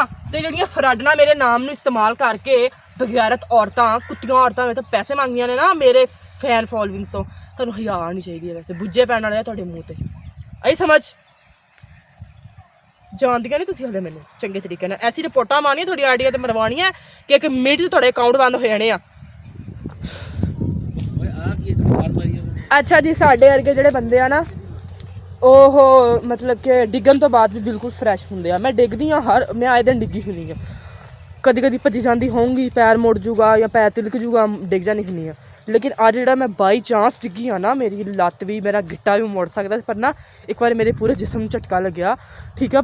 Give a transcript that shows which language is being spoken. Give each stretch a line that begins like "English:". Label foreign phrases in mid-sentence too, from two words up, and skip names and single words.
Punjabi: ਤੋ ਜਿਹੜੀਆਂ ਫ਼ਰਾਡਣਾਂ ਮੇਰੇ ਨਾਮ ਨੂੰ ਇਸਤੇਮਾਲ ਕਰਕੇ ਬੇਗ਼ੈਰਤ ਔਰਤਾਂ ਕੁੱਤੀਆਂ ਔਰਤਾਂ ਮੇਰੇ ਤੋਂ ਪੈਸੇ ਮੰਗਦੀਆਂ ਨੇ ਨਾ ਮੇਰੇ
English: fan followings
Punjabi: ਤੋਂ, ਤੁਹਾਨੂੰ ਹਜ਼ਾ ਨਹੀਂ ਚਾਹੀਦਾ ਵੈਸੇ ਬੁੱਝੇ ਪੈਣ ਵਾਲੇ ਤੁਹਾਡੇ ਮੂੰਹ ਤੇ ਆਈ ਸਮਝ ਜਾਣਦੀਆਂ ਨਹੀਂ ਤੁਸੀਂ ਹਲੇ ਮੈਨੂੰ ਚੰਗੇ ਤਰੀਕੇ ਨਾਲ। ਐਸੀ ਰਿਪੋਰਟਾਂ ਮਾਰਨੀਆਂ ਥੋੜ੍ਹੀ ਆਈਡੀਆਂ ਤੇ ਮਰਵਾਣੀਆਂ ਕਿ ਇੱਕ ਮਿੰਟ 'ਚ ਤੁਹਾਡੇ ਅਕਾਊਂਟ ਬੰਦ ਹੋ ਜਾਣੇ ਆ। ਅੱਛਾ ਜੀ ਸਾਡੇ ਵਰਗੇ ਜਿਹੜੇ ਬੰਦੇ ਆ ਨਾ ਉਹ ਮਤਲਬ ਕਿ ਡਿੱਗਣ ਤੋਂ ਬਾਅਦ ਵੀ ਬਿਲਕੁਲ ਫਰੈਸ਼ ਹੁੰਦੇ ਆ। ਮੈਂ ਡਿੱਗਦੀ ਹਾਂ ਮੈਂ ਆਏ ਦਿਨ ਡਿੱਗੀ ਹੁੰਦੀ ਹਾਂ, ਕਦੀ ਕਦੀ ਭੱਜੀ ਜਾਂਦੀ ਹੋਊਂਗੀ, ਪੈਰ ਮੁੜ ਜੂਗਾ ਜਾਂ ਪੈਰ ਤਿਲਕ ਜੂਗਾ, ਡਿੱਗ ਜਾਂਦੀ ਹੁੰਦੀ ਹਾਂ। ਲੇਕਿਨ ਅੱਜ ਜਿਹੜਾ ਮੈਂ
English: by chance
Punjabi: ਡਿੱਗੀ ਹਾਂ ਨਾ, ਮੇਰੀ ਲੱਤ ਵੀ ਮੇਰਾ ਗਿੱਟਾ ਵੀ ਮੁੜ ਸਕਦਾ, ਪਰ ਨਾ ਇੱਕ ਵਾਰ ਮੇਰੇ ਪੂਰੇ ਜਿਸਮ ਨੂੰ ਝਟਕਾ ਲੱਗਿਆ, ਠੀਕ ਆ।